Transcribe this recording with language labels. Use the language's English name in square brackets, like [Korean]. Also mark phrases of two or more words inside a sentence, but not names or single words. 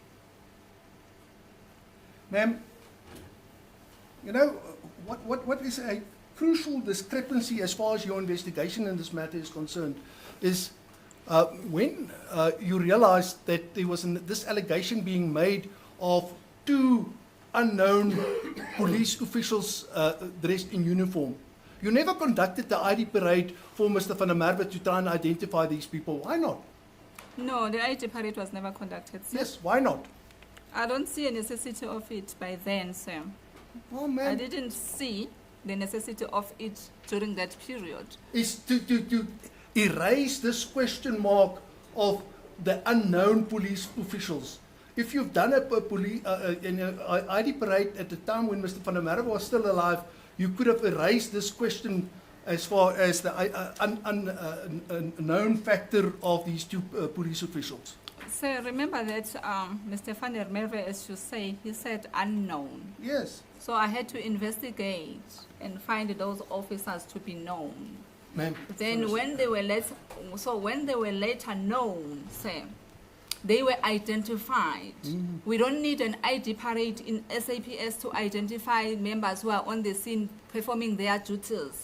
[English] Ma'am, you know, what is a crucial discrepancy as far as your investigation in this matter is concerned is when you realized that there was this allegation being made of two unknown police officials dressed in uniform. You never conducted the ID parade for Mr. Van der Merwe to try and identify these people. Why not? No, the ID parade was never conducted, sir. Yes, why not? I don't see a necessity of it by then, sir. Oh, man. I didn't see the necessity of it during that period. Is to erase this question mark of the unknown police officials. If you've done an ID parade at the time when Mr. Van der Merwe was still alive, you could have erased this question as far as the unknown factor of these two police officials. So remember that Mr. Van der Merwe, as you say, he said unknown. Yes. So I had to investigate and find those officers to be known. Ma'am. Then when they were later known, sir, they were identified. We don't need an ID parade in SAPS to identify members who are on the scene performing their duties.